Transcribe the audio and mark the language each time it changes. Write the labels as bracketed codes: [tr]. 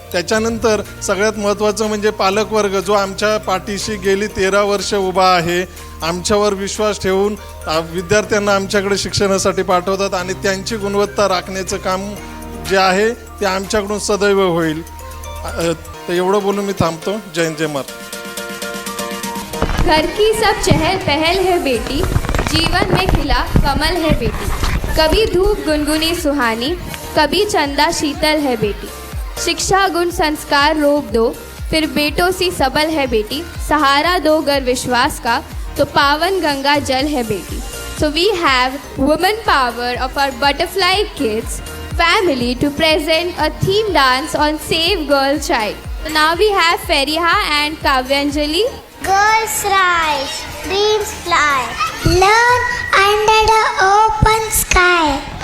[mr] त्याच्यानंतर सगळ्यात महत्त्वाचं म्हणजे पालकवर्ग, जो आमच्या पाठीशी गेली 13 वर्ष उभा आहे, आमच्यावर विश्वास ठेवून विद्यार्थ्यांना आमच्याकडे शिक्षणासाठी पाठवतात आणि त्यांची गुणवत्ता राखण्याचं काम जे आहे ते आमच्याकडून सदैव होईल. तर एवढं बोलून मी थांबतो. जय हिंद, जय महाराष्ट्र. [hi] घर की सब चहल पहल है बेटी, जीवन में खिला कमल है बेटी. कभी धूप गुनगुनी सुहानी, कभी चंदा शीतल है बेटी. शिक्षा गुण संस्कार रोप दो, फिर बेटों सी सबल है बेटी. सहारा दो गर विश्वास का, तो पावन गंगा जल है बेटी. [en] So we have women power of our butterfly kids family to present a theme dance on Save Girl Child. So now we have Fariha and Kavyanjali. Girls rise, dreams fly, learn under the open sky.